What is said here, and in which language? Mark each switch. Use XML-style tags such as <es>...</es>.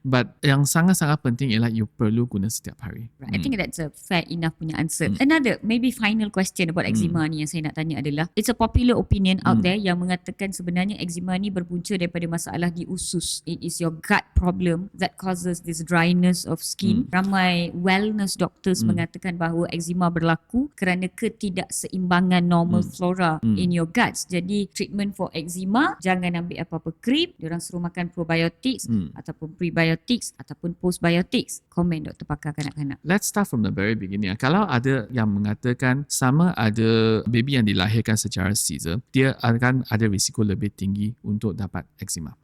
<ms>But yang sangat-sangat penting ialah you perlu guna setiap hari.</ms> <en>Right. I think that's a fair enough punya answer. Another maybe final question about eczema</en> <ms>ni yang saya nak tanya adalah,</ms> <en>it's a popular opinion out there</en> <ms>yang mengatakan sebenarnya eczema ni berpunca daripada masalah di usus.</ms> <en>It is your gut problem that causes this dryness of skin.</en> <ms>Ramai wellness doctors mengatakan bahawa eczema berlaku kerana ketidakseimbangan normal flora</ms> <en>in your guts.</en> <ms>Jadi</ms> <en>treatment for eczema,</en> <ms>jangan ambil apa-apa krim, diorang suruh makan probiotics ataupun prebiotics ataupun postbiotics. Komen doktor pakar kanak-kanak.</ms> <en>Let's start from the very beginning.</en> <ms>Kalau ada yang mengatakan sama ada baby yang dilahirkan secara caesar, dia akan ada risiko lebih tinggi untuk dapat eczema.</ms>